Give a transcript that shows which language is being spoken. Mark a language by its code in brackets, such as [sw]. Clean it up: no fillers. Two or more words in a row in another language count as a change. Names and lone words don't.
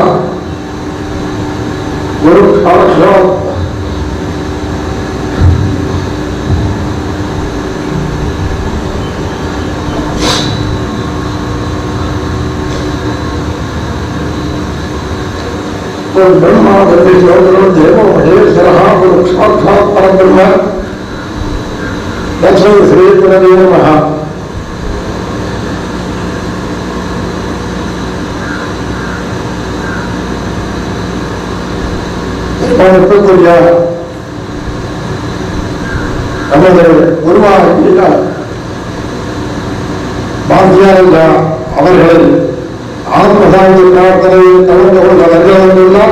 [sa] गुरु साक्षात् ब्रह्मा देवो महेश्वर गुरु साक्षात् परब्रह्म तस्मै श्री गुरवे नमः. [ta] நமது குருவாகிய பாரதியார் அவர்களை ஆத்மசாந்தி பிரார்த்தனையில் கலந்து கொள்ள வருகிறார்.